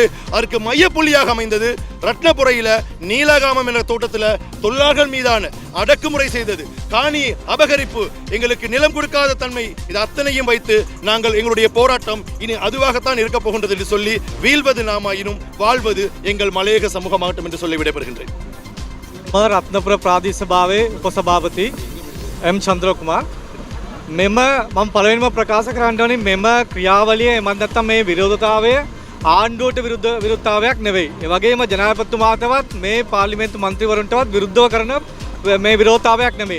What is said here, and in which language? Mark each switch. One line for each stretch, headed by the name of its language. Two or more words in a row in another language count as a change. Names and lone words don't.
Tamil: அதற்கு மையப்புள்ளியாக அமைந்தது ரத்னபுரையில் நீலகாமம் என்ற தோட்டத்தில் தொழிலாளர்கள் மீதான அடக்குமுறை செய்தது, காணி அபகரிப்பு, எங்கள் எங்களுக்கு நிலம் கொடுக்காத தன்மை, இது அத்தனையும் வைத்து நாங்கள் எங்களுடைய போராட்டம் இனி அதுவாகத்தான் இருக்க போகின்றது என்று சொல்லி, வீழ்வது நாமாயினும் வாழ்வது எங்கள் மலையக சமூகமாகட்டும் என்று சொல்லி விடைபெறுகின்றேன்.
Sinhala: රත්නපුර ප්‍රාදේශ සභාවේ උපසභාපති එම් චන්ද්‍රකුමාර්. මෙම මම පළවෙනිම ප්‍රකාශ කරන්න ඕනේ මෙම ක්‍රියාවලිය එමත් නැත්නම් මේ විරෝධතාවය ආණ්ඩුවට විරුද්ධතාවයක් නෙවෙයි. ඒ වගේම ජනාධිපතිතුමාටවත් මේ පාර්ලිමේන්තු මන්ත්‍රීවරුන්ටවත් විරුද්ධව කරන මේ විරෝධතාවයක් නෙමෙයි.